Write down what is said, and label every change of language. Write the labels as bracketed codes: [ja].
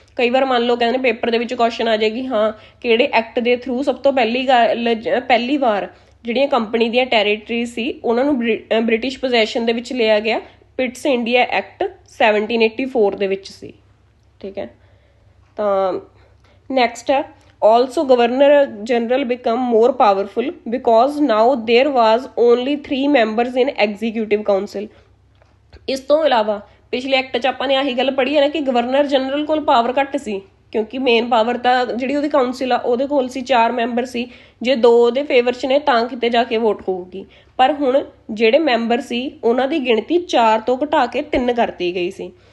[pa] ਕਈ ਵਾਰ ਮੰਨ ਲਓ ਕਹਿੰਦੇ ਨੇ ਪੇਪਰ ਦੇ ਵਿੱਚ ਕੁਐਸਚਨ ਆ ਜਾਏਗੀ, ਹਾਂ ਕਿਹੜੇ ਐਕਟ ਦੇ ਥਰੂ ਸਭ ਤੋਂ ਪਹਿਲੀ ਵਾਰ ਜਿਹੜੀਆਂ ਕੰਪਨੀ ਦੀਆਂ ਟੈਰੀਟਰੀ ਸੀ ਉਹਨਾਂ ਨੂੰ ਬ੍ਰਿਟਿਸ਼ ਪੋਜੈਸ਼ਨ ਦੇ ਵਿੱਚ ਲਿਆ ਗਿਆ, ਪਿਟਸ ਇੰਡੀਆ ਐਕਟ 1784 ਦੇ ਵਿੱਚ ਸੀ, ਠੀਕ ਹੈ। ਤਾਂ ਨੈਕਸਟ ਹੈ, [en] also governor general become more powerful because now there was only 3 members in executive council। [pa] ਇਸ ਤੋਂ ਇਲਾਵਾ ਪਿਛਲੇ ਐਕਟ 'ਚ ਆਪਾਂ ਨੇ ਆਹੀ ਗੱਲ ਪੜ੍ਹੀ ਹੈ ਨਾ ਕਿ ਗਵਰਨਰ ਜਨਰਲ ਕੋਲ ਪਾਵਰ ਘੱਟ ਸੀ ਕਿਉਂਕਿ ਮੇਨ ਪਾਵਰ ਤਾਂ ਜਿਹੜੀ ਉਹਦੀ ਕਾਉਂਸਿਲ ਆ ਉਹਦੇ ਕੋਲ ਸੀ, 4 ਮੈਂਬਰ ਸੀ। ਜੇ 2 ਉਹਦੇ ਫੇਵਰ 'ਚ ਨੇ ਤਾਂ ਕਿਤੇ ਜਾ ਕੇ ਵੋਟ ਹੋਊਗੀ, ਪਰ ਹੁਣ ਜਿਹੜੇ ਮੈਂਬਰ ਸੀ ਉਹਨਾਂ ਦੀ ਗਿਣਤੀ 4 ਤੋਂ ਘਟਾ ਕੇ 3 ਕਰਤੀ ਗਈ ਸੀ।